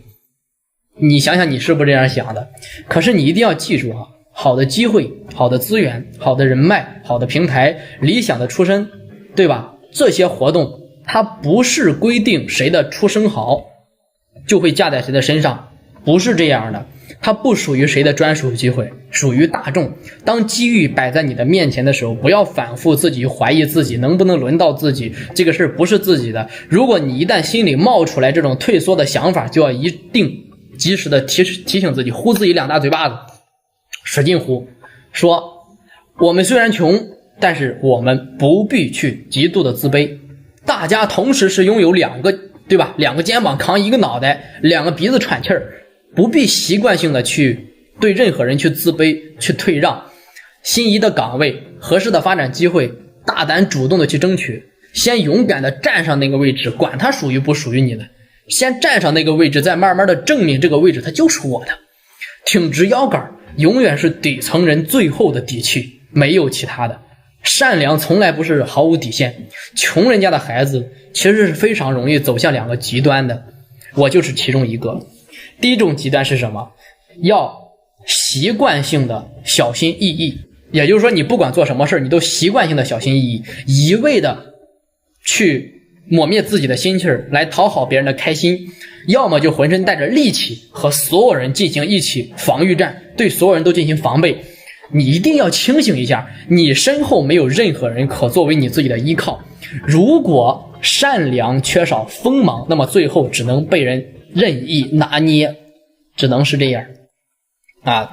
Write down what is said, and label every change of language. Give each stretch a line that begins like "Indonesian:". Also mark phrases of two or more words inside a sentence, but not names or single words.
Chinese: 你想想你是不是這樣想的？可是你一定要記住啊，好的機會、好的資源、好的人脈、好的平台、理想的出身，對吧？這些活動它不是規定誰的出身好就會架在誰的身上，不是這樣的。它不屬於誰的專屬機會，屬於大眾。當機遇擺在你的面前的時候，不要反覆自己懷疑自己能不能輪到自己，這個事不是自己的。如果你一旦心裡冒出來這種退縮的想法，就要一定及時的提醒自己，呼自己2大嘴巴子，使勁呼，說我們雖然窮，但是我們不必去極度的自卑。大家同時是擁有2個，對吧？2個肩膀扛1個腦袋，2個鼻子喘氣兒，不必習慣性的去對任何人去自卑，去退讓。心儀的崗位，合適的發展機會，大膽主動的去爭取，先勇敢的站上那個位置，管它屬於不屬於你的，先站上那個位置，再慢慢的證明這個位置它就是我的。挺直腰桿永遠是底層人最後的底氣，沒有其他的。善良從來不是毫無底線，窮人家的孩子其實是非常容易走向2個極端的，我就是其中一個。第一種極端是什麼？要習慣性的小心翼翼，也就是說你不管做什麼事你都習慣性的小心翼翼，一味的去抹滅自己的心气儿来討好別人的開心，要麼就渾身帶着戾氣和所有人進行一起防禦戰，對所有人都進行防備。你一定要清醒一下，你身後沒有任何人可作為你自己的依靠。如果善良缺少鋒芒，那麼最後只能被人任意拿捏，只能是這樣啊。